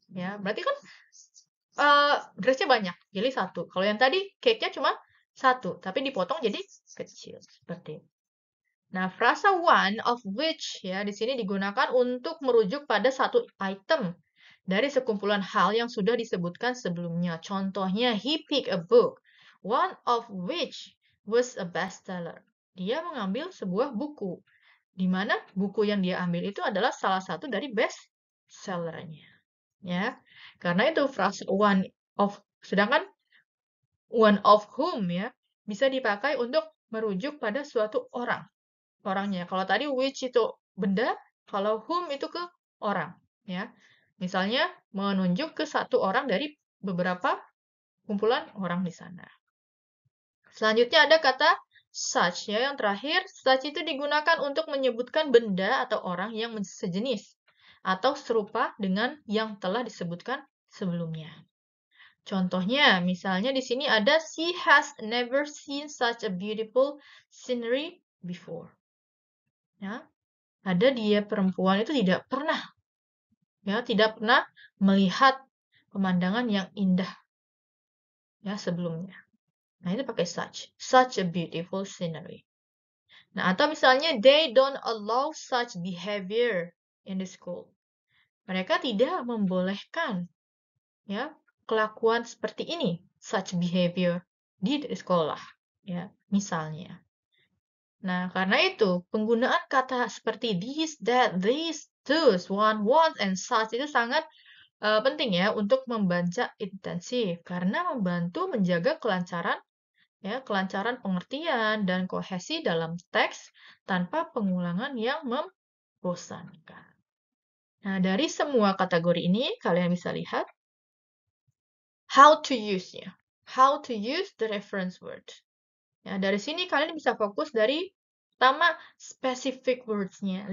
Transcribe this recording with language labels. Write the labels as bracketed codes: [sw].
[id] Ya, berarti kan dressnya banyak, jadi 1. Kalau yang tadi cake-nya cuma 1, tapi dipotong jadi kecil seperti itu. Nah, frasa one of which ya di sini digunakan untuk merujuk pada satu item dari sekumpulan hal yang sudah disebutkan sebelumnya. Contohnya, [en] he picked a book, one of which was a bestseller. [id] Dia mengambil sebuah buku, di mana buku yang dia ambil itu adalah salah satu dari bestsellernya. Ya, karena itu frasa one of, sedangkan one of whom ya bisa dipakai untuk merujuk pada suatu orangnya. Kalau tadi which itu benda, kalau whom itu ke orang, ya. Misalnya menunjuk ke satu orang dari beberapa kumpulan orang di sana. Selanjutnya ada kata such ya, yang terakhir. Such itu digunakan untuk menyebutkan benda atau orang yang sejenis atau serupa dengan yang telah disebutkan sebelumnya. Contohnya, misalnya di sini ada [en] she has never seen such a beautiful scenery before. [id] Ya, ada dia perempuan itu tidak pernah melihat pemandangan yang indah ya sebelumnya. Nah, itu pakai [en] such a beautiful scenery. [id] Nah, atau misalnya [en] they don't allow such behavior in the school. [id] Mereka tidak membolehkan ya kelakuan seperti ini, [en] such behavior [id] di sekolah ya, misalnya. Nah, karena itu, penggunaan kata seperti this, that, this, those, one, what, and such itu sangat penting ya untuk membaca intensif karena membantu menjaga kelancaran pengertian dan kohesi dalam teks tanpa pengulangan yang membosankan. Nah, dari semua kategori ini kalian bisa lihat [en] how to use- [id] nya. [en] How to use the reference word. [id] Ya, dari sini kalian bisa fokus dari pertama specific words-nya.